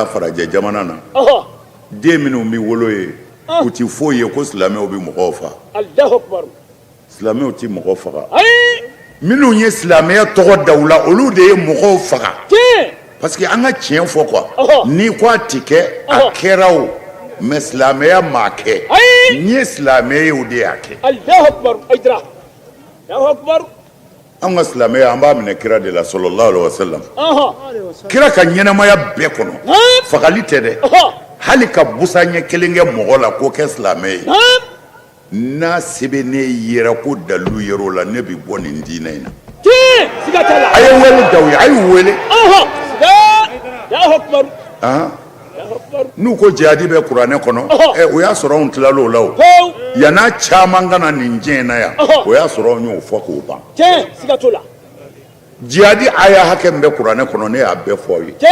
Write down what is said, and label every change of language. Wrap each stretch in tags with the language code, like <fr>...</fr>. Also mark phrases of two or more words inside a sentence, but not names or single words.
<bm>farajɛ jamana na den minnu bɛ wolo ye u tɛ foyi ye ko silamɛw bɛ mɔgɔw faga silamɛw tɛ mɔgɔw faga minnu ye silamɛya tɔgɔ da u la olu de ye mɔgɔw faga</bm> <fr>parce que</fr> <bm>an ka tiɲɛ fɔ quoi ni ko a tɛ kɛ a kɛra o mais silamɛya m'a kɛ n ye silamɛ ye o de y'a kɛ an ka silamɛya an b'a minɛ kira de la</bm> <ar>صلى الله عليه وسلم</ar> <bm>kira ka ɲɛnamaya bɛɛ kɔnɔ fagali tɛ dɛ hali ka busa ɲɛ kelen kɛ mɔgɔ la k'o kɛ silamɛ ye n'a sɛbɛn ne yɛrɛ ko dalu yɛrɛ la ne bɛ bɔ nin diinɛ in na a ye wele da u ye a y'u wele n'u ko jihadi bɛ kuranɛ kɔnɔ o y'a sɔrɔ anw tilal'o la o yan'a caman kana nin diɲɛ na yan o y'a sɔrɔ anw y'o fɔ k'o ban jihadi aya hakɛ min bɛ kuranɛ kɔnɔ ne y'a bɛɛ fɔ aw ye</bm>